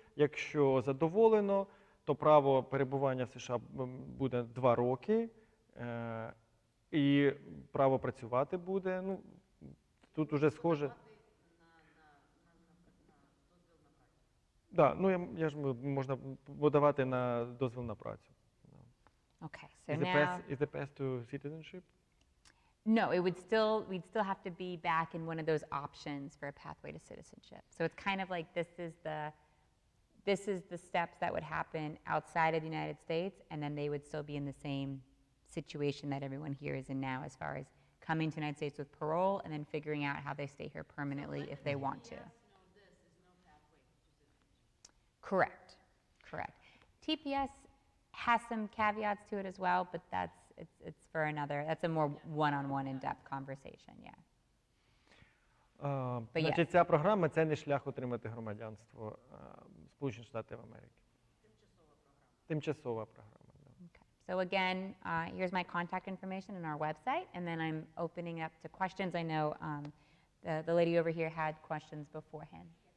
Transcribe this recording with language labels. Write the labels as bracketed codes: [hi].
[uk] Якщо задоволено, то право перебування в США буде 2 роки, і право працювати буде, ну, тут уже схоже. Так, ну я ж можна подавати на дозвіл на працю. [en] Okay, so Is the path to citizenship? No, we'd still have to be back in one of those options for a pathway to citizenship. So it's kind of like this is the steps that would happen outside of the United States, and then they would still be in the same situation that everyone here is in now as far as coming to the United States with parole and then figuring out how they stay here permanently if they want to. Correct, correct. TPS has some caveats to it as well, but it's for another, that's a more one-on-one in-depth conversation, yeah. But [uk] Значить, ця програма – це не шлях отримати громадянство Сполучених Штатів Америки. Тимчасова програма. [en] Okay. So again, here's my contact information on our website, and then I'm opening up to questions. I know the lady over here had questions beforehand.